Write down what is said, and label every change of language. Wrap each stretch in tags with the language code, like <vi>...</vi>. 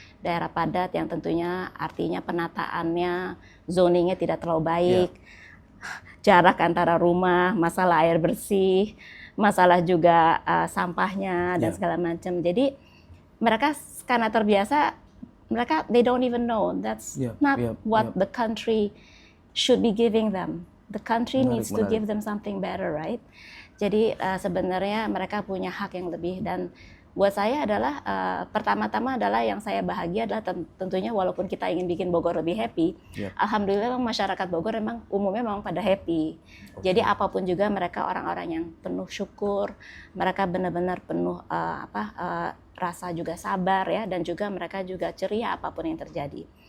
<id>Daerah padat yang tentunya artinya penataannya, zoningnya tidak terlalu baik, jarak antara rumah, masalah air bersih, masalah juga sampahnya dan segala macam. Jadi mereka karena terbiasa, mereka</id> <en>they don't even know that's not what the country should be giving them. The country needs to give them something better, right?</en> <id>Jadi sebenarnya mereka punya hak yang lebih, dan buat saya adalah pertama-tama adalah yang saya bahagia adalah tentunya walaupun kita ingin bikin Bogor lebih happy, alhamdulillah masyarakat Bogor memang umumnya memang pada happy. Jadi apapun juga mereka orang-orang yang penuh syukur, mereka benar-benar penuh rasa juga sabar ya, dan juga mereka juga ceria apapun yang terjadi.</id>